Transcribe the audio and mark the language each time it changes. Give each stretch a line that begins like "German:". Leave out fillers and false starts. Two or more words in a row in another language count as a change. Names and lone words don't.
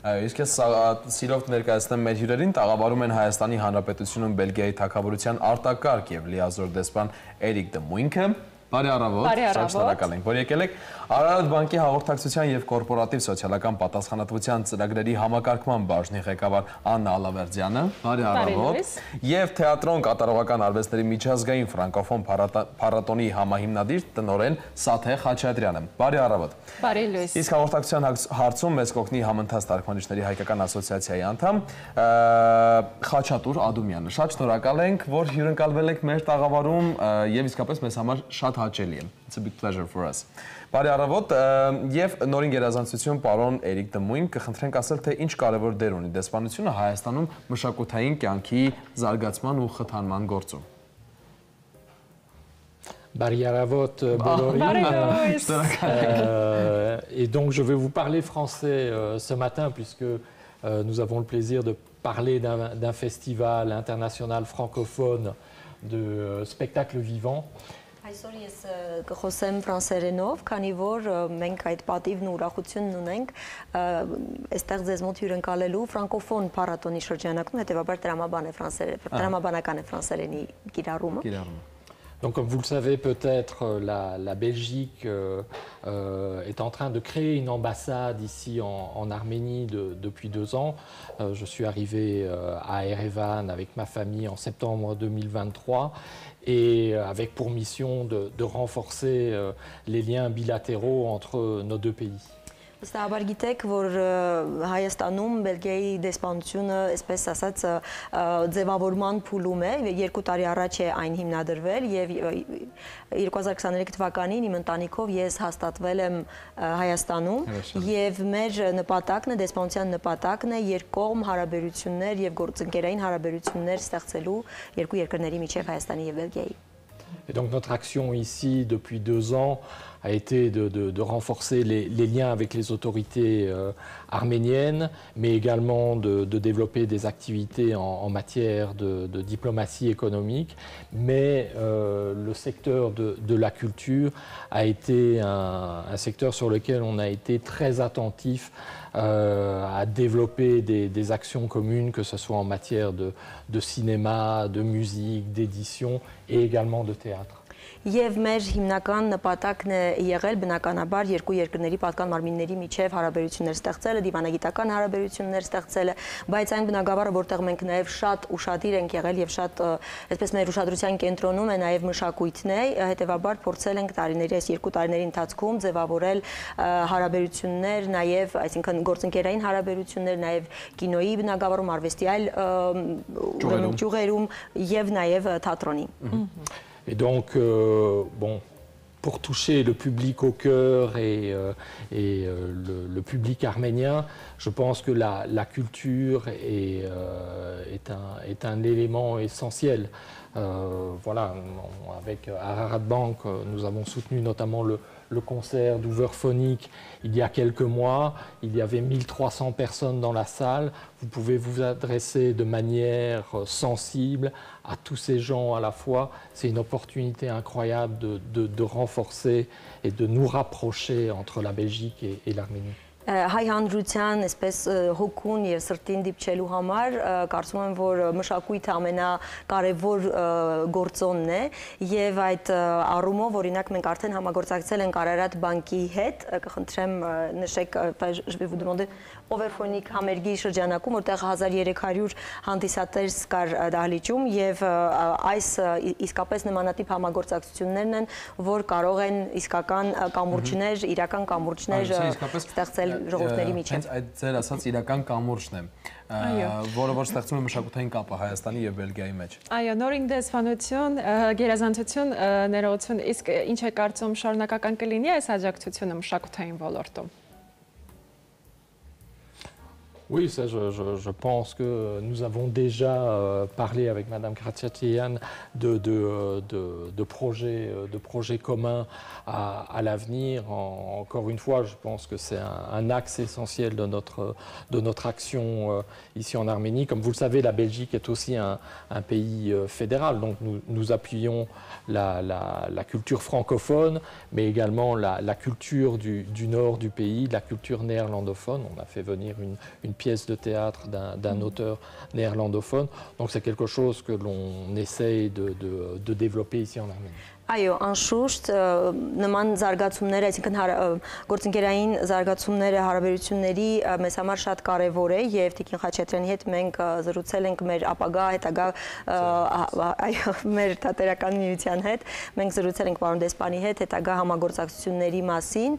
Armenian: Այո, իսկ ես սիրով ներկայացնեմ մեր հյուրերին, տաղավարում են Հայաստանի Հանրապետությունում Բելգիայի թագավորության արտակարգ եւ լիազոր դեսպան Էրիկ դը Մույնքը։ Բարի առավոտ, շատ շնորհակալ ենք, որ եկել եք։ Արարատ բանկի հաղորդակցության եւ կորպորատիվ սոցիալական պատասխանատվության ծրագրերի համակարգման բաժնի ղեկավար Աննա Ալավերդյանը, բարի առավոտ, եւ թեատրոն կատարողական արվեստների միջազգային ֆրանկոֆոն փառատոնի համահիմնադիր տնօրեն Սաթե Խաչատրյանը, բարի առավոտ։ Բարի լույս։ Իսկ հաղորդակցության հարցում մեզ կօգնի Համընթաց թարգմանիչների հայկական ասոցիացիայի անդամ Խաչատուր Ադումյանը։ Շատ շնորհակալ ենք, որ հյուրընկալվել եք մեր տաղավարում եւ իսկապես մեզ համար շատ հաճելի է։
English: It's a big pleasure for us.
Armenian: Բարի առավոտ եւ նորին գերազանցություն պարոն Էրիկ դը Մույն, կխնդրենք ասել թե ինչ կարևոր դեր ունի դեսպանությունը Հայաստանում մշակութային կյանքի զարգացման ու խթանման գործում։ Բարի առավոտ բոլորի.
French: Et donc je vais vous parler français ce matin puisque nous avons le plaisir de parler d'un festival international francophone de spectacles vivants.
Armenian: Այսօր ես կխոսեմ ֆրանսերենով, քանի որ մենք այդ պատիվն ու ուրախությունն ունենք այստեղ ձեզ մոտ հյուրընկալելու ֆրանկոֆոն փառատոնի շրջանակում, հետևաբար տրամաբանական է ֆրանսերենի կիրառումը։
French: Donc, comme vous le savez peut-être, la Belgique est en train de créer une ambassade ici en Arménie depuis 2 ans. Je suis arrivé à Erevan avec ma famille en septembre 2023 et avec pour mission de renforcer les liens bilatéraux entre nos 2 pays.
Armenian: Վստահաբար գիտեք, որ Հայաստանում Բելգիայի դեսպանությունը, այսպես ասած, ձևավորման փուլում է, 2 տարի առաջ է այն հիմնադրվել եւ 2023 թվականին իմ ընտանիքով ես հաստատվել եմ Հայաստանում եւ մեր նպատակն է, դեսպանության նպատակն է երկկողմ հարաբերություններ եւ գործընկերային հարաբերություններ ստեղծելու 2 երկրների միջև Հայաստանի եւ Բելգիայի։
French: Et donc notre action ici depuis 2 ans a été de renforcer les liens avec les autorités arméniennes, mais également de développer des activités en matière de diplomatie économique. Mais le secteur de la culture a été un secteur sur lequel on a été très attentif à développer des actions communes, que ce soit en matière de cinéma, de musique, d'édition et également de théâtre.
Armenian: Եվ մեր հիմնական նպատակն է եղել բնականաբար 2 երկրների պատկան մարմինների միջև հարաբերություններ ստեղծելը, դիվանագիտական հարաբերություններ ստեղծելը, բայց այն բնագավառը, որտեղ մենք նաև շատ ուշադիր ենք եղել եւ շատ այսպես մեր ուշադրության կենտրոնում է նաև մշակույթն է, հետեւաբար փորձել ենք տարիների այս 2 տարիների ընթացքում ձևավորել հարաբերություններ, նաև այսինքն գործընկերային հարաբերություններ, նաև կինոյի բնագավառում, արվեստի այլ ճյուղերում եւ նաև թատրոնի։
French: Et donc, bon, pour toucher le public au cœur et le public arménien, je pense que la culture est un élément essentiel. Voilà, avec Ararat Bank, nous avons soutenu notamment le concert d'Ouverphonique il y a quelques mois. Il y avait 1300 personnes dans la salle. Vous pouvez vous adresser de manière sensible à tous ces gens à la fois. C'est une opportunité incroyable de renforcer et de nous rapprocher entre la Belgique et l'Arménie.
Armenian: Հայ հանրության այսպես հոգուն եւ սրտին դիպչելու համար կարծում եմ որ մշակույթը ամենակարևոր գործոնն է եւ այդ առումով օրինակ մենք արդեն համագործակցել ենք Ararat Bank-ի հետ կխնդրեմ նշեք
French: je vais vous demander
Armenian: Overphonic համերգի շրջանակում որտեղ 1300 հանդիսատեր կար դահլիճում եւ այս իսկապես նմանատիպ համագործակցություններն են որ կարող են իսկական կամուրջներ իրական կամուրջներ ստեղծել ժողովուրդների միջև։ Հենց այդ ձեր ասած իրական կամուրջն է, որը որ ստեղծում է մշակութային կապը Հայաստանի եւ Բելգիայի մեջ։ Այո, նոր ինտեսվանություն, գերազանցություն, ներողություն, իսկ ինչ է կարծում շարունակական կլինի այս աջակցությունը մշակութային ոլորտում։
French: Oui, ça, je pense que nous avons déjà parlé avec Madame Kratchatyan de projets communs à l'avenir. Encore une fois, je pense que c'est un axe essentiel de notre action ici en Arménie. Comme vous le savez, la Belgique est aussi un pays fédéral, donc nous appuyons la culture francophone, mais également la culture du nord du pays, la culture néerlandophone. On a fait venir une pièce de théâtre d'un auteur néerlandophone. Donc c'est quelque chose que l'on essaye de développer ici en Arménie.
Armenian: Այո, անշուշտ նման զարգացումները, այսինքն գործընկերային զարգացումները հարաբերությունների մեզ համար շատ կարևոր է եւ Տիկին Խաչատրյանի հետ մենք զրուցել ենք մեր ապագա հետագա այո մեր թատերական միության հետ մենք զրուցել ենք պարոն դեսպանի հետ հետագա համագործակցությունների մասին